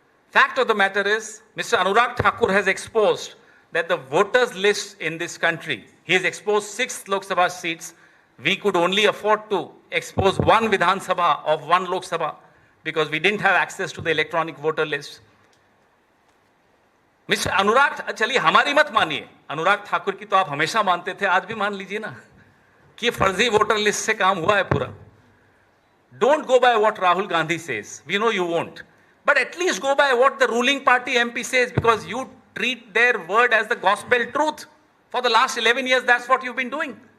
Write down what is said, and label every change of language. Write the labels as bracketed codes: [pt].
[en] Fact of the matter is, Mr. Anurag Thakur has exposed that the voters list in this country, he has exposed 6 Lok Sabha seats. We could only afford to expose 1 Vidhan Sabha of 1 Lok Sabha because we didn't have access to the electronic voter list. Mr. [hi] Anurag, चलिए हमारी मत मानिए, अनुराग ठाकुर की तो आप हमेशा मानते थे, आज भी मान लीजिए ना कि ये फर्जी वोटर लिस्ट से काम हुआ है पूरा. [en] Don't go by what Rahul Gandhi says. We know you won't. But at least go by what the ruling party MP says, because you treat their word as the gospel truth. For the last 11 years, that's what you've been doing.